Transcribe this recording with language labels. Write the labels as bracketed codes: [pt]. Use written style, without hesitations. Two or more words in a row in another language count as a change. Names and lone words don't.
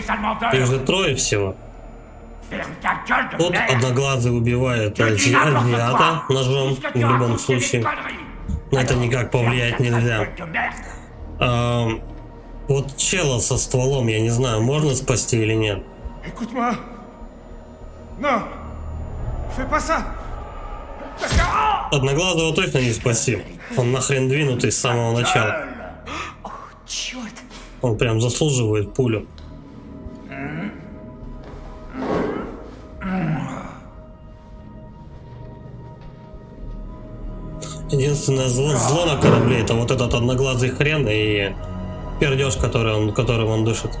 [ru] Их же трое всего. Тут одноглазый убивает азиата ножом, в любом случае. На это никак повлиять нельзя. Вот чела со стволом, я не знаю, можно спасти или нет. [fr] Écoute-moi. Non. Fais pas ça. [ru] Одноглазого точно не спасти. Он нахрен двинутый с самого начала. Черт! Он прям заслуживает пулю. Единственное зло на корабле — это вот этот одноглазый хрен и пердеж, которым он дышит.